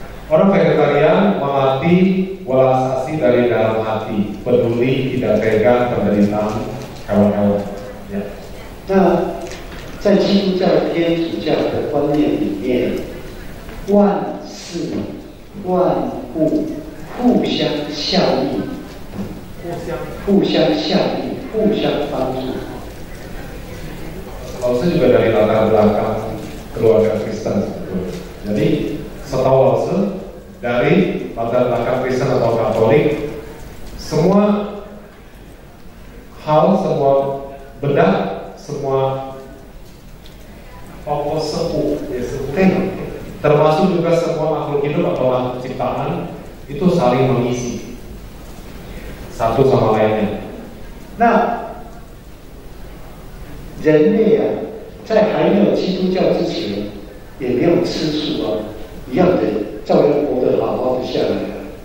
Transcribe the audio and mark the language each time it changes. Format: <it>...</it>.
<id>Orang vegetarian melatih welas asih dari dalam hati, peduli tidak tega penderitaan hewan-hewan. Ya.</id> <zh>那在基督教、天主教的观念里面，万事万物互相效力，互相效力，互相帮助。</zh> <id>Laozi juga dari latar belakang keluarga Kristen sebetulnya. Jadi setahu Laozi dari latar belakang Kristen atau Katolik, semua hal, semua benda, semua tokoh sepuh, termasuk juga semua makhluk hidup atau makhluk ciptaan itu saling mengisi satu sama lainnya.</id> <zh>那人类啊，在还没有基督教之前，也没有吃素啊，一样的照样活得好好的下来啊。</zh>